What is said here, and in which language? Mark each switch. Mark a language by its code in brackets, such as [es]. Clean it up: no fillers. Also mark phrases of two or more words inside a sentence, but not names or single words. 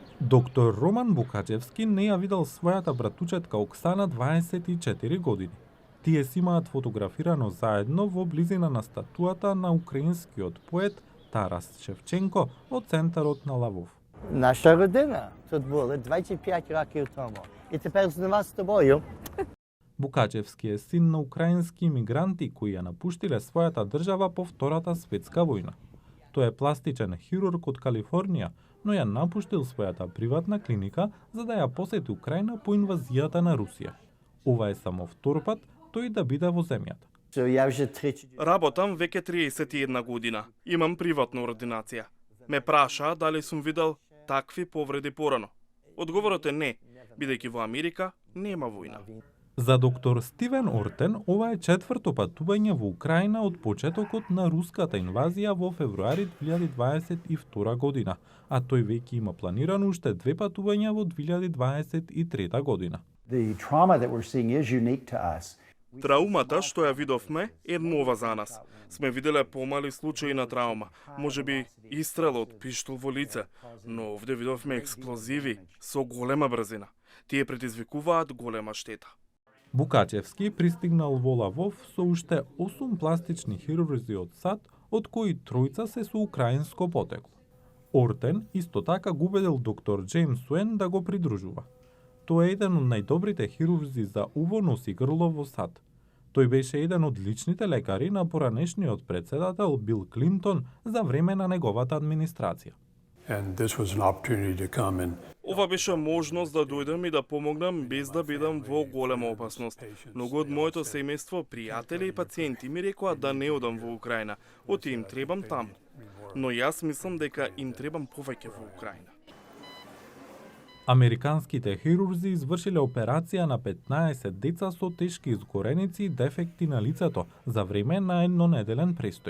[mk] Доктор Роман Букачевски не ја видел својата братучетка Оксана 24 години. Тие си имаат фотографирано заедно во близина на статуата на украинскиот поет Тарас Шевченко од центарот на Лавов. [uk] Наша родина тут була 25 років тому. І тепер з нема з тобою. [mk] Букачевски е син на украински имигранти кои ја напуштиле својата држава по Втората светска војна. Тој е пластичен хирург од Калифорнија, но ја напуштил својата приватна клиника за да ја посети Украина по инвазијата на Русија. Ова е само втор пат тој да биде во земјата. [uk] Я вже 30... [mk] Работам веќе 31 година. Имам приватна ординација. Ме праша дали сум видел такви повреди порано. Одговорот е не, бидејќи во Америка нема војна. За доктор Стивен Ортен, ова е четврто патување во Украина од почетокот на руската инвазија во февруари 2022 година, а тој веќе има планирано уште 2 патувања во 2023 година. [en] The trauma that we're seeing is unique to us. [mk] Траумата што ја видовме е нова за нас. Сме виделе помали случаи на траума, можеби истрел од пиштол во лице, но овде видовме експлозиви со голема брзина. Тие предизвикуваат голема штета. Букачевски пристигнал во Лавов со уште 8 пластични хирурзи од САД, од кои тројца се со украинско потекло. Ортен исто така го убедил доктор Джеймс Уен да го придружува. Тој е еден од најдобрите хирурзи за уво, нос и грло во САД. Тој беше еден од личните лекари на поранешниот председател Бил Клинтон за време на неговата администрација. [en] And this was an opportunity to come and [mk] Ова беше можност да дојдам и да помогнам без да бидам во голема опасност. Многу од моето семејство, пријатели и пациенти ми рекоа да не одам во Украина, оти им требам таму. Но јас мислам дека им требам повеќе во Украина. Американските хирурзи извршиле операција на 15 деца со тешки изгореници и дефекти на лицето за време на еднонеделен престој.